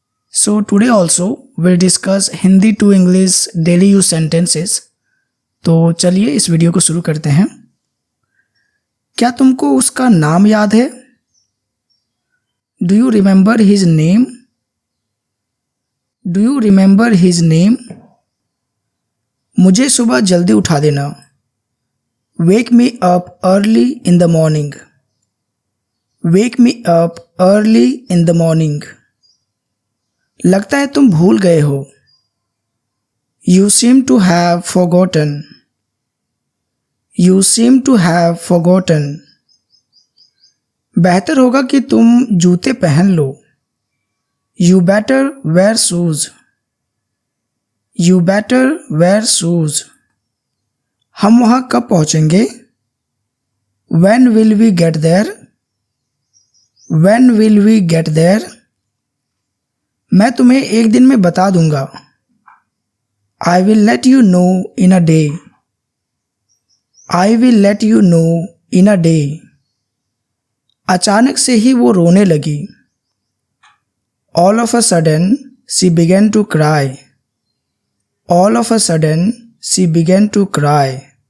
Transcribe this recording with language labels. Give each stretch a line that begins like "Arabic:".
English: So today also we'll discuss Hindi to English daily use sentences.
Hindi: तो चलिए इस video को शुरू करते हैं। क्या तुमको उसका नाम याद है?
English: Do you remember his name? Do you remember his name?
Hindi: मुझे सुबह जल्दी उठा देना।
English: Wake me up early in the morning. Wake me up early in the morning.
Hindi: लगता है तुम भूल गए हो।
English: You seem to have forgotten. You seem to have forgotten.
Hindi: बेहतर होगा कि तुम जूते पहन लो।
English: You better wear shoes. You better wear shoes.
Hindi: हम वहाँ कब पहुँचेंगे?
English: When will we get there? When will we get there?
Hindi: मैं तुम्हें एक दिन में बता दूंगा।
English: I will let you know in a day. I will let you know in a day.
Hindi: अचानक से ही वो रोने लगी।
English: All of a sudden she began to cry. All of a sudden she began to cry.